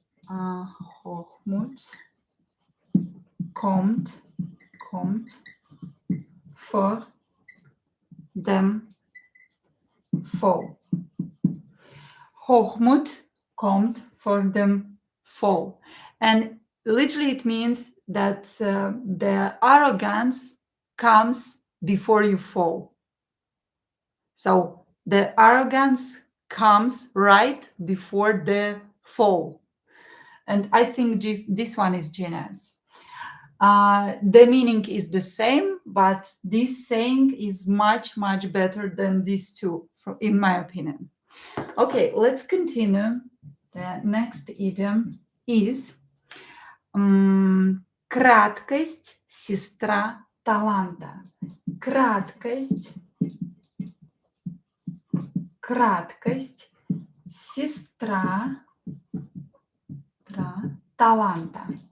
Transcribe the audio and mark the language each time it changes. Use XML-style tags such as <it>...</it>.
<de>Hochmut kommt vor dem Fall. Hochmut kommt vor dem Fall.</de> <en>And literally it means that the arrogance comes before you fall. So the arrogance comes right before the fall. And I think this one is genius. The meaning is the same, but this saying is much, much better than these two, in my opinion. Okay, let's continue. The next idiom is</en> <ru>краткость – сестра таланта. Краткость – сестра таланта.</ru>